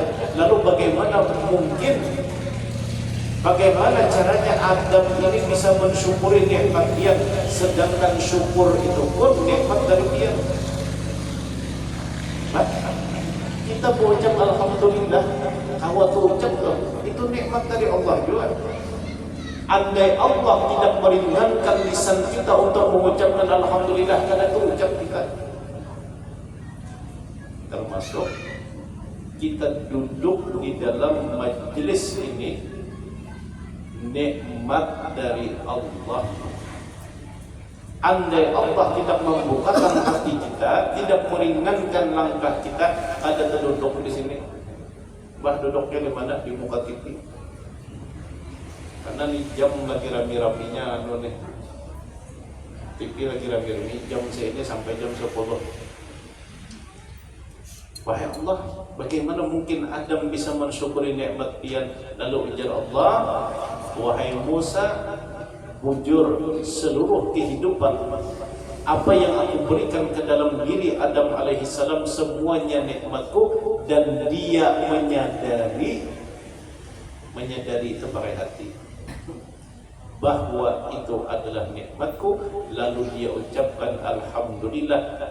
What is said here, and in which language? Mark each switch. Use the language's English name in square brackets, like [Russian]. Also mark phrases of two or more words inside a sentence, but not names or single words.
[Indonesian] Lalu bagaimana caranya Adam ini bisa mensyukuri nikmat pian, sedangkan syukur itu pun nikmat dari pian. Kita berucap alhamdulillah, awak ucap itu nikmat dari Allah juga. Andai Allah tidak meringankan lisan kita untuk mengucapkan alhamdulillah, karena itu ucap kita. Termasuk kita duduk di dalam majelis ini, nikmat dari Allah. Andai Allah tidak membukakan hati kita, tidak meringankan langkah kita, ada terduduk di sini. Bah, duduknya di mana? Di muka TV. Karena nih jam lagi rami-raminya nih. TV lagi rami-rami, jam ini sampai jam 10. Wahai Allah, bagaimana mungkin Adam bisa mensyukuri nikmat pian? Lalu ujar Allah, wahai Musa, bujur seluruh kehidupan, apa yang aku berikan ke dalam diri Adam alaihissalam semuanya nikmatku, dan dia menyadari itu pakai hati bahwa itu adalah nikmatku, lalu dia ucapkan alhamdulillah.